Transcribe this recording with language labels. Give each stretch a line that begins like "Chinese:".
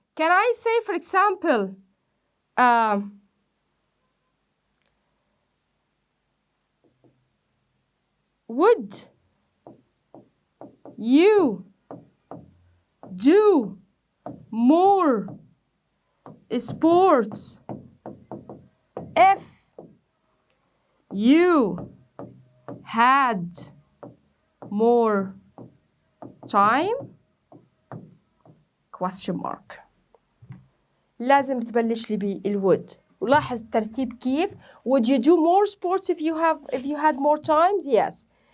English: Can I say for example would you do more sports if you had more time? Question mark.
Arabic: لازم تبلش لي بالwould. ولاحظ الترتيب كيف.
English: Would you do more sports if you had more time? Yes.